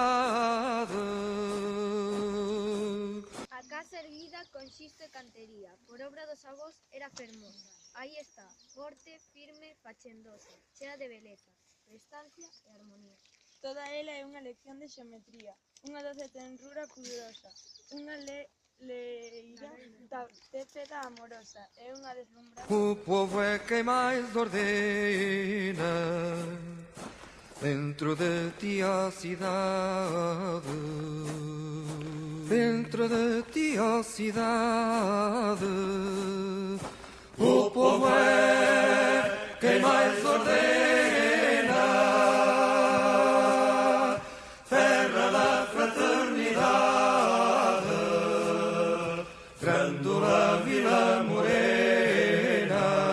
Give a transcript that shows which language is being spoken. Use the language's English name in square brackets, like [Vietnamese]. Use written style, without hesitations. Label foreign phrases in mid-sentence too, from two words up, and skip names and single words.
[Galician] A casa erguida con xisto e cantería, por obra dos avós, era fermosa. Aí está, forte, firme, fachendosa, chea de beleza, prestancia e armonía. Toda ela é unha lección de xeometría, unha doce tenrura pudorosa, unha leira tépeda amorosa, é unha deslumbrante... [Portuguese] O povo é quem mais ordena dentro de ti a cidade, dentro de ti a cidade. O povo é quem mais ordena, terra da fraternidade, Grândola Vila Morena.